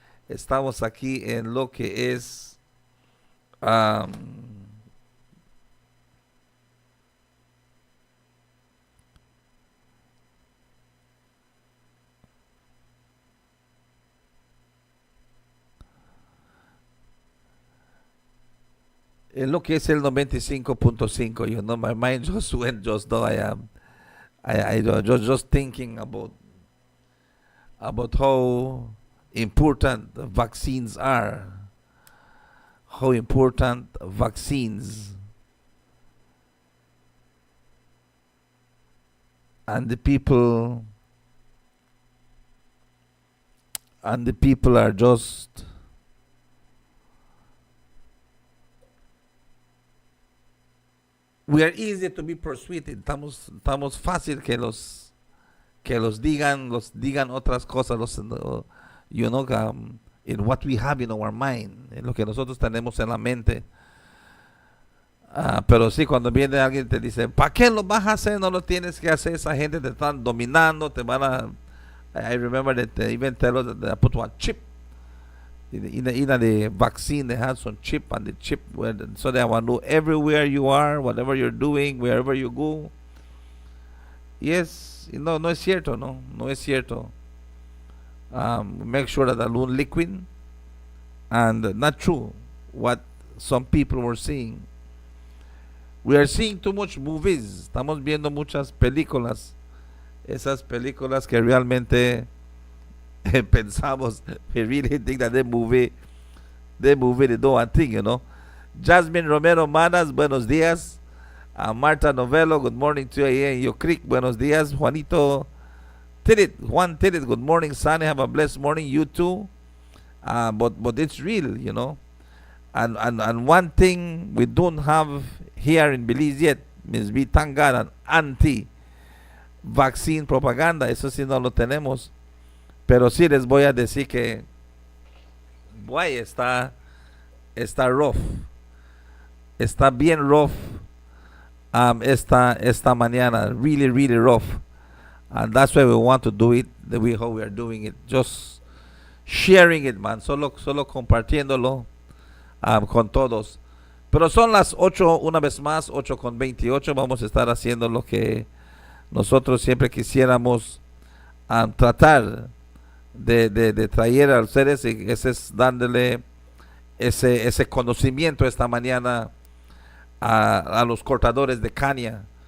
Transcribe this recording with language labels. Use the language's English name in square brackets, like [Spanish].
[Spanish] Estamos aquí en lo que es en lo que es el 95.5. [English] You know, my mind just went, just though I just thinking about how important vaccines are, how important vaccines and the people are just we are easy to be persuaded. [Spanish] Estamos fácil que los digan otras cosas, [English] you know, in what we have in our mind, [Spanish] en lo que nosotros tenemos en la mente. Pero sí, cuando viene alguien te dice, ¿para qué lo vas a hacer? No lo tienes que hacer. Esa gente te están dominando, te van a. [English] I remember that they even tell us that they put one chip in the vaccine. They have some chip, and the chip, so they want to know everywhere you are, whatever you're doing, wherever you go. [Spanish] Yes, no es cierto, no es cierto. [English] Make sure that alone liquid, and not true what some people were saying. We are seeing too much movies. [Spanish] Estamos viendo muchas películas. Esas películas que realmente pensamos, [English] we really think that they movie they do one thing, you know. [Spanish] Jasmine Romero Manas, buenos días. [English] Marta Novello, good morning to you here in Yo Creek. Buenos días. Juan Tilit, good morning, Sonny. Have a blessed morning. You too. But it's real, you know. And one thing we don't have here in Belize yet, means we thank God, an anti-vaccine propaganda. [Spanish] Eso sí no lo tenemos. Pero sí les voy a decir que boy, está rough. Está bien rough esta mañana. [English] Really, really rough. And that's why we want to do it the way how we are doing it. Just sharing it, man. [Spanish] Solo compartiéndolo con todos. Pero son las 8, una vez más, 8:28. Vamos a estar haciendo lo que nosotros siempre quisiéramos tratar de traer a ustedes, y ese es dándole ese conocimiento esta mañana a los cortadores de caña.